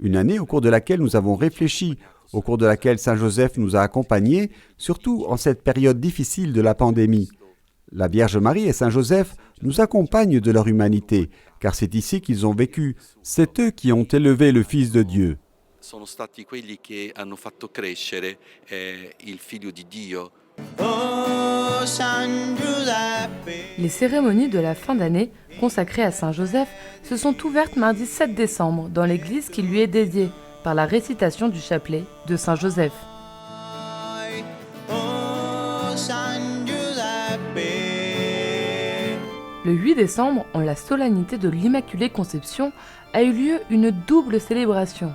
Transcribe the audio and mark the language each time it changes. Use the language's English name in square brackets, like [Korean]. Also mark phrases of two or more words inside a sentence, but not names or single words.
[French] Une année au cours de laquelle nous avons réfléchi, au cours de laquelle Saint Joseph nous a accompagnés, surtout en cette période difficile de la pandémie. La Vierge Marie et Saint Joseph nous accompagnent de leur humanité, car c'est ici qu'ils ont vécu. C'est eux qui ont élevé le Fils de Dieu. [Italian] Sono stati quelli che hanno fatto crescere il Figlio di Dio. [French] Les cérémonies de la fin d'année consacrées à Saint Joseph se sont ouvertes mardi 7 décembre dans l'église qui lui est dédiée par la récitation du chapelet de Saint Joseph. Le 8 décembre, en la solennité de l'Immaculée Conception, a eu lieu une double célébration.